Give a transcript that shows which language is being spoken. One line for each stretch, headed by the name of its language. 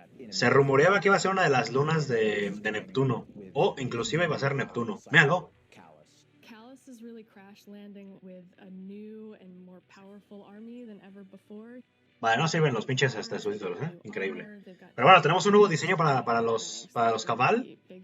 Spanish: Se rumoreaba que iba a ser una de las lunas de Neptuno. O inclusive iba a ser Neptuno. Míralo.
English: Is really crash landing with a new and more powerful army than ever before.
Spanish: Vale, no sirven los pinches subtítulos, ¿eh? Increíble. Pero bueno, tenemos un nuevo diseño para los Cabal.